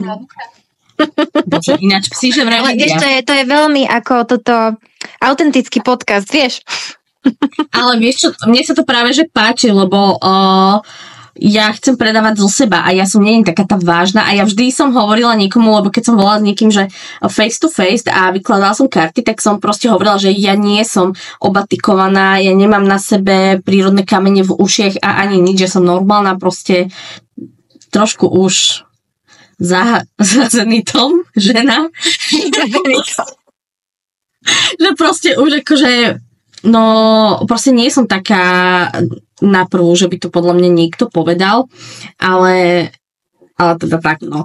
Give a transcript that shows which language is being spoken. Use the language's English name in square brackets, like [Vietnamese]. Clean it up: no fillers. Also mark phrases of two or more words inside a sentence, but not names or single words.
[Slovak] Bože, ináč psi, že vraj to je veľmi ako toto autentický podcast, vieš. Ale vieš čo, mne sa to práve že páči, lebo ja chcem predávať zo seba a ja som nie taká tá vážna a ja vždy som hovorila niekomu, lebo keď som volala s niekým, že [English] face to face [Slovak] a vykladala som karty, tak som proste hovorila, že ja nie som obatikovaná, ja nemám na sebe prírodné kamene v ušiach a ani nič, že som normálna proste trošku už zazenitom žena. Že proste už akože no proste nie som taká naprvu, že by to podľa mňa niekto povedal, ale teda tak, no.